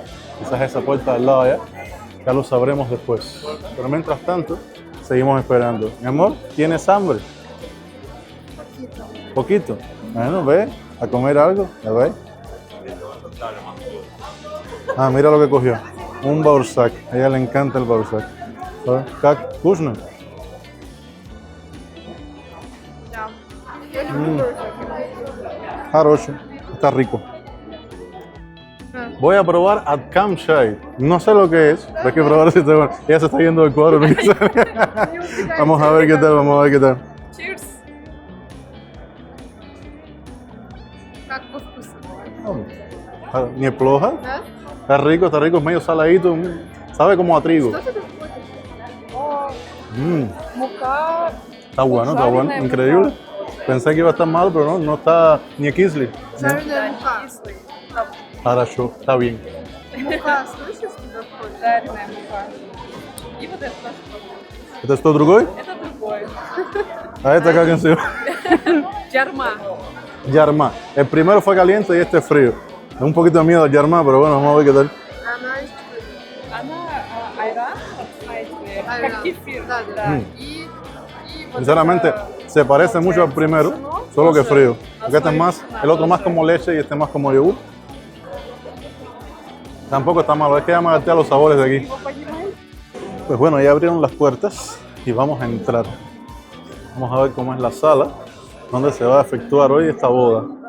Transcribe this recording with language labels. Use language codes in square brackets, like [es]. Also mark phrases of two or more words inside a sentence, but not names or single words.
[es] Quizás esa puerta al lado allá, ya lo sabremos después. Pero mientras tanto, seguimos esperando. Mi amor, ¿tienes hambre? Poquito. Bueno, ve, a comer algo, ¿ya ves? Ah, mira lo que cogió. Un boursak. A ella le encanta el boursak. [ru] Как вкусно? [es] Ya. Yo no Хорошо. Está rico. Voy a probar Atkam Chai. No sé lo que es, pero hay que probar si está bueno. Ella se está yendo del cuadro. Vamos a ver qué tal, vamos a ver qué tal. [ru] Cheers. Как по вкусу? Неплохо. Да? [es] Está rico, es medio saladito. Sabe como a trigo. [ru] Что это входит? О, Mm, мука. [es] está bueno, [ru] Жареная [es] increíble. [ru] мука. [es] Pensé que iba a estar mal, pero no, no está ni кислый. [ru] Жареная мука. Хорошо, [es] está bien. [ru] Мука, слышишь, куда входит? Жареная мука. И вот это тоже попробуй. [es] ¿Este es todo другой? [ru] Это другое. [es] A esta acá que se [ru] Джарма. [es] Yarma. El primero fue caliente y este es frío. Da un poquito de miedo al Yarma, pero bueno, vamos a ver qué tal. [ru] Она из чего? Она айран, знаете, Айран. как кефир. Да, да. Mm. И вот [es] Sinceramente, [ru] это [es] se parece mucho al primero, solo que frío. Porque este es más, el otro más como leche y este más como yogur. Tampoco está malo, es que ya me adapté a los sabores de aquí. Pues bueno, ya abrieron las puertas y vamos a entrar. Vamos a ver cómo es la sala donde se va a efectuar hoy esta boda.